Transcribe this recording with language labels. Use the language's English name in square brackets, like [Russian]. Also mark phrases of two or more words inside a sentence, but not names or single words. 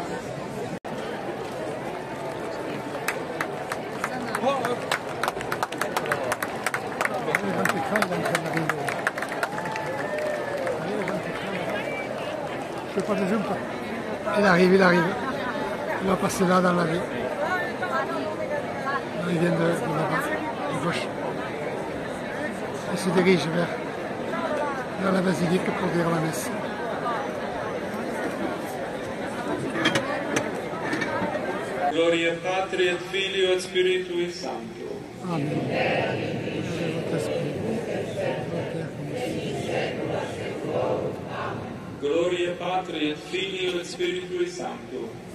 [French] Je fais pas de zoom. Il arrive, il arrive. Il va passer là dans la rue. Il vient de là-bas, de gauche. Il se dirige vers la basilique pour dire la messe. [Latin] Gloria Patri et Filio et Spiritui Sancto. Amen. Gloria Patri et Filio et Spiritui Sancto.